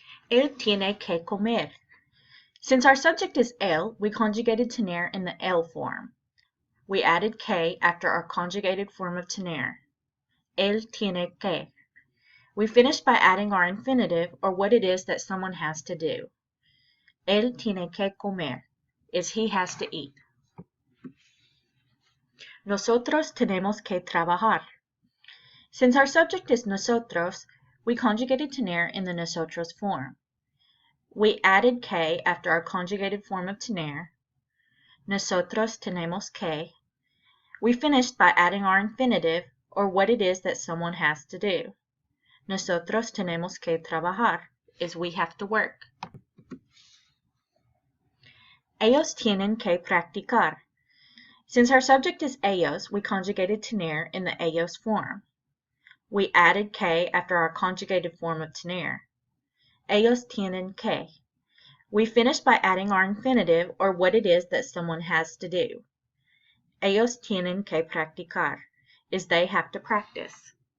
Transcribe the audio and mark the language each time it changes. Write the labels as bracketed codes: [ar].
[es] Él tiene que comer. [en] Since our subject is él, we conjugated tener in the él form. We added que after our conjugated form of tener. [es] Él tiene que. [en] We finish by adding our infinitive, or what it is that someone has to do. [es] Él tiene que comer [en] is he has to eat. [es] Nosotros tenemos que trabajar. [en] Since our subject is nosotros, we conjugated tener in the nosotros form. We added que after our conjugated form of tener. [es] Nosotros tenemos que. [en] We finished by adding our infinitive, or what it is that someone has to do. [es] Nosotros tenemos que trabajar [en] is we have to work. [es] Ellos tienen que practicar. [en] Since our subject is ellos, we conjugated tener in the ellos form. We added que after our conjugated form of tener. [es] Ellos tienen que. [en] We finished by adding our infinitive, or what it is that someone has to do. [es] Ellos tienen que practicar [en] is they have to practice.